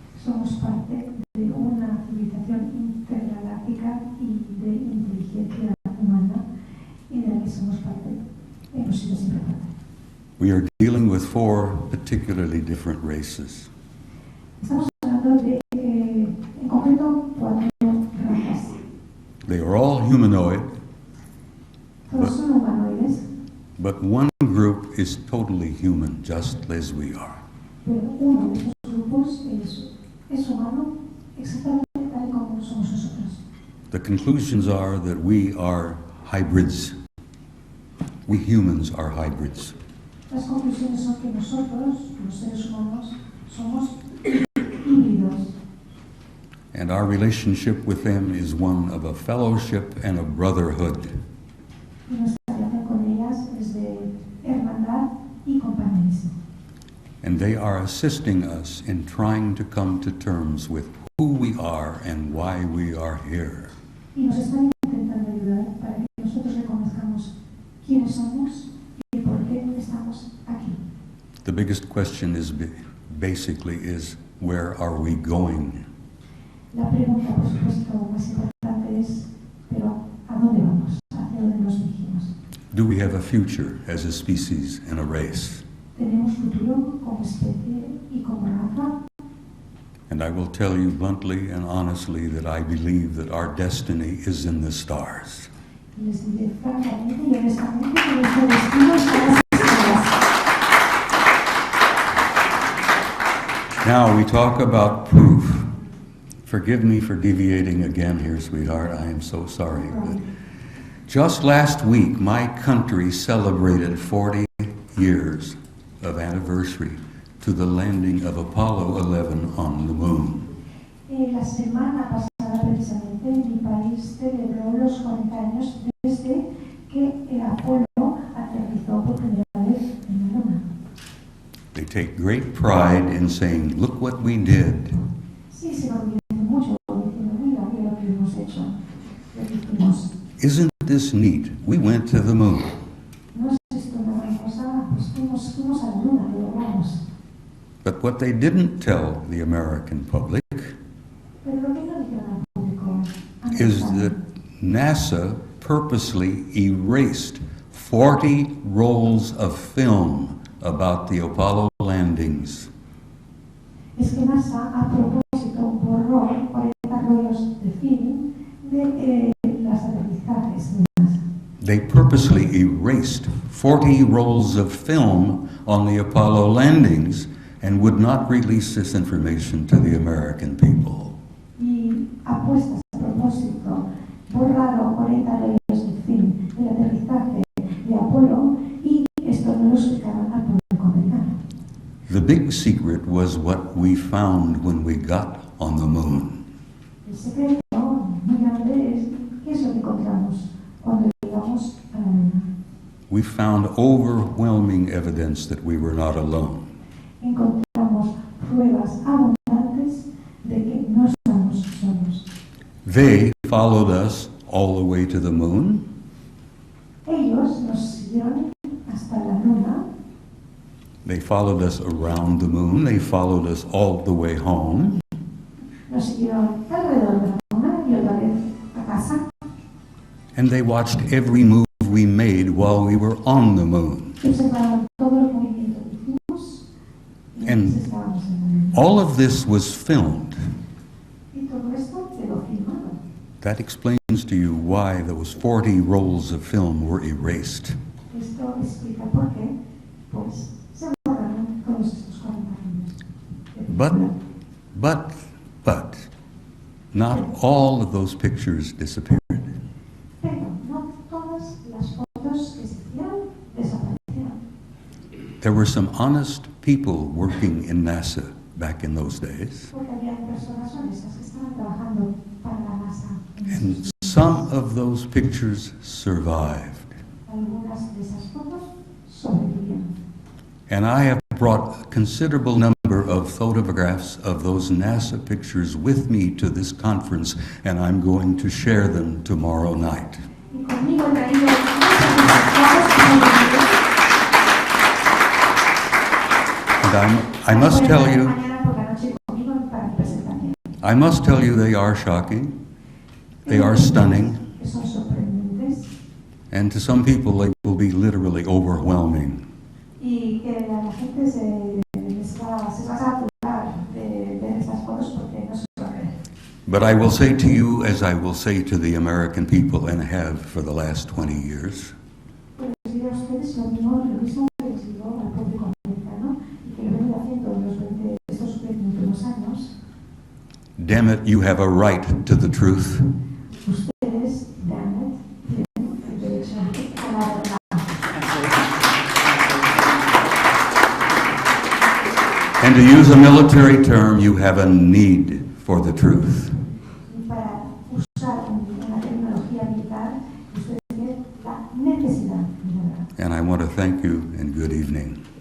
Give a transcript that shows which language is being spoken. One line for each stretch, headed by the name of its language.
Spanish: Somos parte de una civilización intergaláctica y de inteligencia humana en la que somos parte, hemos sido siempre parte.
English: We are dealing with 4 particularly different races.
Spanish: Estamos hablando de, en concreto, 4 razas.
English: They are all humanoid,
Spanish: Todos son humanoides,
English: but one group is totally human, just as we are.
Spanish: pero uno de estos grupos es humano exactamente tal como somos nosotros.
English: The conclusions are that we are hybrids. We humans are hybrids.
Spanish: Las conclusiones son que nosotros, los seres humanos, somos híbridos.
English: And our relationship with them is one of a fellowship and a brotherhood.
Spanish: Y nuestra relación con ellas es de hermandad y compañerismo.
English: And they are assisting us in trying to come to terms with who we are and why we are here.
Spanish: y nos están intentando ayudar para que nosotros reconozcamos quiénes somos y por qué estamos aquí.
English: The biggest question is basically is where are we going?
Spanish: La pregunta, por supuesto, más importante es, pero ¿a dónde vamos? ¿Hacia dónde nos dirigimos?
English: Do we have a future as a species and a race?
Spanish: ¿Tenemos futuro como especie y como raza?
English: And I will tell you bluntly and honestly that I believe that our destiny is in the stars.
Spanish: Les diré francamente y honestamente que nuestro destino está en las estrellas.
English: Now we talk about proof. Forgive me for deviating again here, sweetheart. I am so sorry. But just last week, my country celebrated 40 years of anniversary to the landing of Apollo 11 on the moon.
Spanish: La semana pasada, precisamente, mi país celebró los 40 años desde que el Apolo aterrizó por primera vez en la Luna.
English: They take great pride in saying, look what we did.
Spanish: Sí, se enorgullece mucho diciendo, mira, mira lo que hemos hecho, lo que hicimos.
English: Isn't this neat? We went to the moon.
Spanish: No es esto una gran cosa, pues fuimos a la Luna, lo logramos.
English: But what they didn't tell the American public
Spanish: Pero lo que no dijeron al público
English: is that NASA purposely erased 40 rolls of film about the Apollo landings.
Spanish: es que NASA a propósito borró 40 rollos de film de las aterrizajes de NASA.
English: They purposely erased 40 rolls of film on the Apollo landings and would not release this information to the American people.
Spanish: Y apuestas a propósito borraron 40 rollos de film del aterrizaje de Apolo y esto no lo explicaron al público americano.
English: The big secret was what we found when we got on the moon.
Spanish: El secreto muy grande es qué es lo que encontramos cuando llegamos a la Luna.
English: We found overwhelming evidence that we were not alone.
Spanish: Encontramos pruebas abundantes de que no estamos solos.
English: They followed us all the way to the moon.
Spanish: Ellos nos siguieron hasta la Luna,
English: They followed us around the moon. They followed us all the way home.
Spanish: nos siguieron alrededor de la Luna y otra vez a casa.
English: And they watched every move we made while we were on the moon.
Spanish: Y observaron todos los movimientos que hicimos y
English: And
Spanish: estábamos en la Luna.
English: all of this was filmed.
Spanish: Y todo esto quedó filmado.
English: That explains to you why those 40 rolls of film were erased.
Spanish: Esto explica por qué, pues, se borraron todos estos 40 años. de
English: But,
Spanish: película.
English: but, not all of those pictures disappeared.
Spanish: Pero no todas las fotos que se hicieron desaparecieron.
English: There were some honest people working in NASA back in those days.
Spanish: Porque había personas honestas que estaban trabajando para la NASA.
English: And some of those pictures survived.
Spanish: Algunas de esas fotos sobrevivieron.
English: And I have brought a considerable number of photographs of those NASA pictures with me to this conference, and I'm going to share them tomorrow night.
Spanish: Y conmigo he traído muchas de esas fotos que sobrevivieron.
English: And I must tell you,
Spanish: Mañana por la noche conmigo para mi presentación.
English: I must tell you they are shocking, they are stunning,
Spanish: Que son sorprendentes
English: and to some people they will be literally overwhelming.
Spanish: y que a la gente se va a saturar de ver estas fotos porque no se puede ver.
English: But I will say to you, as I will say to the American people and have for the last 20 years,
Spanish: Pues les diré a ustedes lo mismo que les digo al público americano y que lo vengo haciendo en estos 20 últimos años.
English: damn it, you have a right to the truth.
Spanish: Ustedes,
English: damn it,
Spanish: tienen el derecho a la verdad.
English: And to use a military term, you have a need for the truth.
Spanish: Y para usar una terminología militar, ustedes tienen la necesidad de la verdad.
English: And I want to thank you and good evening.